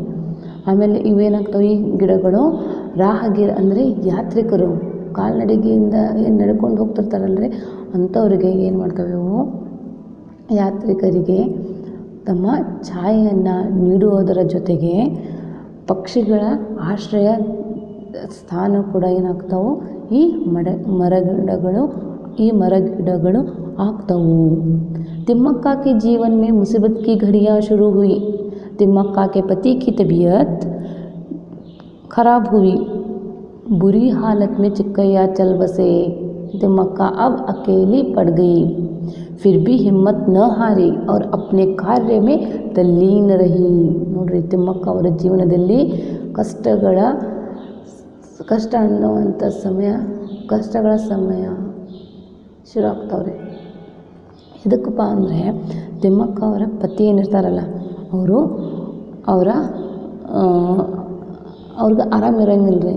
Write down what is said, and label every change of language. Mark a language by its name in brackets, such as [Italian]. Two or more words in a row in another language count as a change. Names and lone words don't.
[Kannada] ಆಮೇಲೆ ಇವೇನಾಗ್ತವೆ, ಈ ಗಿಡಗಳು ರಾಹಗೀರ ಅಂದರೆ ಯಾತ್ರಿಕರು ಕಾಲ್ನಡಿಗೆಯಿಂದ ಏನು ನಡ್ಕೊಂಡು ಹೋಗ್ತಿರ್ತಾರಲ್ರಿ ಅಂಥವ್ರಿಗೆ ಏನು ಮಾಡ್ತವೆ ಇವು, ಯಾತ್ರಿಕರಿಗೆ ತಮ್ಮ ಛಾಯೆಯನ್ನು ನೀಡುವುದರ ಜೊತೆಗೆ ಪಕ್ಷಿಗಳ ಆಶ್ರಯ ಸ್ಥಾನ ಕೂಡ ಏನಾಗ್ತಾವೆ, ಈ ಮರಗಿಡಗಳು ಆಗ್ತವು. [Hindi] तिम्मक्का के जीवन में मुसीबत की घड़ियाँ शुरू हुई. तिम्मक्का के पति की तबीयत खराब हुई. बुरी हालत में चिक्कैया चल बसे. तिम्मक्का अब अकेली पड़ गई. फिर भी हिम्मत न हारी और अपने कार्य में तल्लीन रही. [Kannada] ನೋಡ್ರಿ, ತಿಮ್ಮಕ್ಕ ಅವರ ಜೀವನದಲ್ಲಿ ಕಷ್ಟ ಅನ್ನುವಂಥ ಕಷ್ಟಗಳ ಸಮಯ ಶುರು ಆಗ್ತಾವ್ರಿ. ಎದಕ್ಕಪ್ಪ ಅಂದರೆ ತಿಮ್ಮಕ್ಕ ಅವರ ಪತಿ ಏನಿರ್ತಾರಲ್ಲ ಅವ್ರಿಗೆ ಆರಾಮಿರಂಗಿಲ್ಲ ರೀ.